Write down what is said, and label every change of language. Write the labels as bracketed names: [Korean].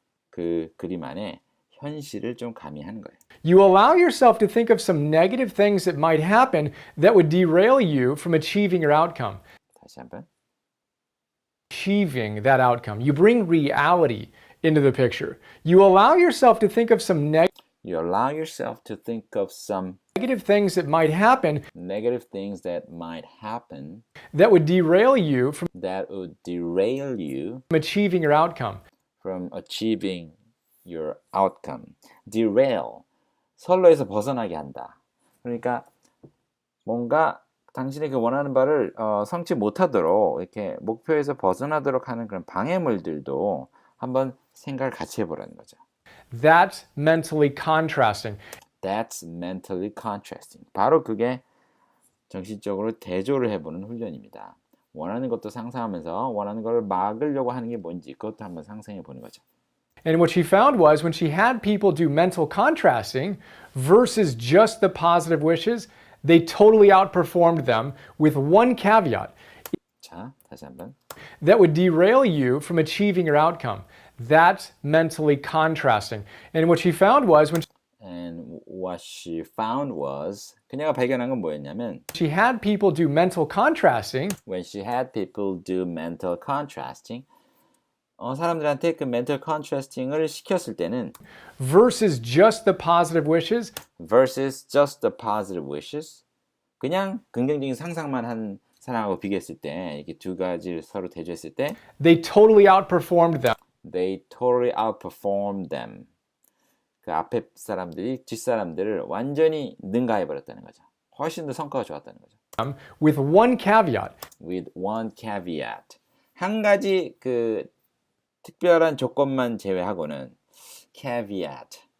[Korean] 그 그림 안에 현실을 좀 가미하는 거예요. [English] You allow yourself to think of some negative things that might happen that would derail you from achieving your outcome. [Korean] 다시 한번. [English] Achieving that outcome. You bring reality into the picture. You allow yourself to think of some You allow yourself to think of some negative things that might happen negative things that might happen that would derail you from that would derail you achieving your outcome. from achieving your outcome. Derail. [Korean] 선로에서 벗어나게 한다. 그러니까 뭔가 당신이 그 원하는 바를 성취 못하도록 이렇게 목표에서 벗어나도록 하는 그런 방해물들도 한번 생각을 같이 해보라는 거죠. [English] That's mentally contrasting. That's mentally contrasting. [Korean] 바로 그게 정신적으로 대조를 해보는 훈련입니다. 원하는 것도 상상하면서 원하는 걸 막으려고 하는 게 뭔지 그것도 한번 상상해 보는 거죠. [English] And what she found was when she had people do mental contrasting versus just the positive wishes, they totally outperformed them with one caveat. [Korean] 자, 다시 한번. [English] That would derail you from achieving your outcome. That's mentally contrasting. And what she found was when And what she found was [Korean] 그녀가 발견한 건 뭐였냐면 [English] she had people do mental contrasting when she had people do mental contrasting [Korean] 사람들한테 그 mental contrasting을 시켰을 때는 [English] versus just the positive wishes, versus just the positive wishes [Korean] 그냥 긍정적인 상상만 한 사람하고 비교했을 때 이렇게 두 가지를 서로 대조했을 때 [English] they totally outperformed them. they totally outperformed them. [Korean] 그 앞에 사람들이 뒷 사람들을 완전히 능가해 버렸다는 거죠. 훨씬 더 성과가 좋았다는 거죠. [English] With one caveat. With one caveat. [Korean] 한 가지 그 특별한 조건만 제외하고는 caveat.